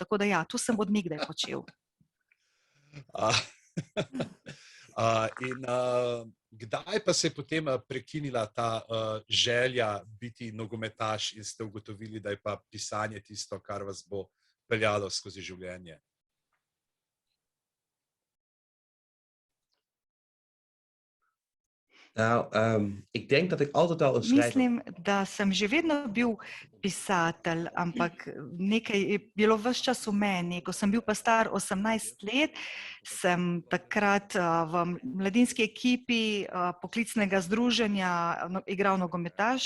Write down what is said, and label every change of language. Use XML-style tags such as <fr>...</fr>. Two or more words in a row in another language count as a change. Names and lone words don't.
<sl>Tako da ja, to sem od nekdaj počel. In kdaj pa se je potem prekinila ta želja biti nogometaš in ste ugotovili, da je pa pisanje tisto, kar vas bo peljalo skozi življenje?</sl> <nl>Nou, ik denk dat ik altijd al een schrijver...</nl> <sl>Mislim, da sem že vedno bil pisatelj, ampak nekaj je bilo ves čas v meni. Ko sem bil pa star 18 let, sem takrat v mladinski ekipi poklicnega združenja igral nogometaš.</sl>